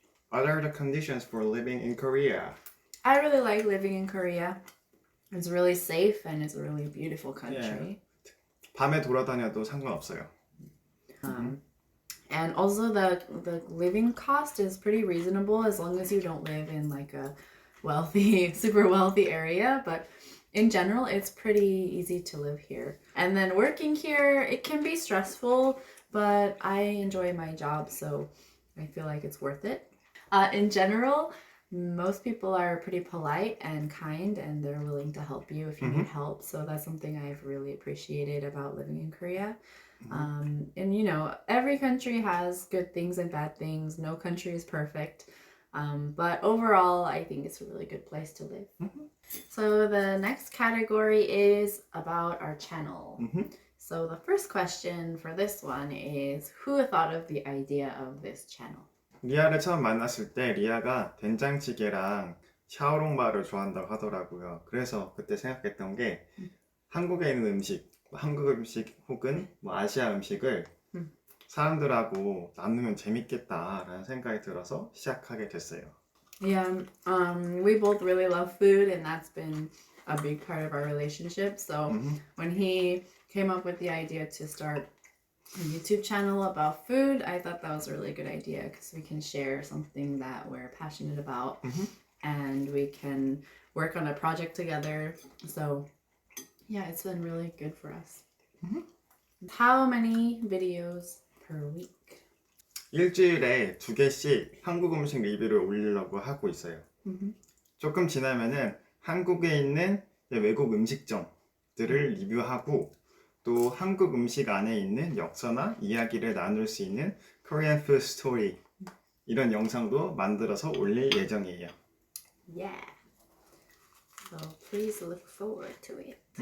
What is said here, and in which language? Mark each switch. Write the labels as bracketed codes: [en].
[en] What are the conditions for living in Korea? I really like living in Korea. It's really safe and it's a really beautiful country. [ko] 밤에 돌아다녀도 상관없어요. [en] And also the living cost is pretty reasonable as long as you don't live in like a wealthy, super wealthy area. But in general, it's pretty easy to live here. And then working here, it can be stressful, but I enjoy my job, so I feel like it's worth it. In general, most people are pretty polite and kind, and they're willing to help you if you need help. So that's something I've really appreciated about living in Korea. And you know, every country has good things and bad things. No country is perfect. But overall, I think it's a really good place to live. So the next category is about our channel. So the first question for this one is, who thought of the idea of this channel? [ko] 리아를 처음 만났을 때 리아가 된장찌개랑 샤오롱바를 좋아한다고 하더라고요. 그래서 그때 생각했던 게 한국에 있는 음식, 한국 음식 혹은 아시아 음식을 사람들하고 나누면 재밌겠다라는 생각이 들어서 시작하게 됐어요. [en] Yeah, we both really love food, and that's been a big part of our relationship. So when he came up with the idea to start a YouTube channel about food, I thought that was a really good idea because we can share something that we're passionate about and we can work on a project together. So yeah, it's been really good for us. How many videos per week? [ko] 일주일에 2개씩 한국 음식 리뷰를 올리려고 하고 있어요. 조금 지나면은 한국에 있는 외국 음식점들을 리뷰하고 또 한국 음식 안에 있는 역사나 이야기를 나눌 수 있는 Korean Food Story 이런 영상도 만들어서 올릴 예정이에요. [en] Yeah. So please look forward to it.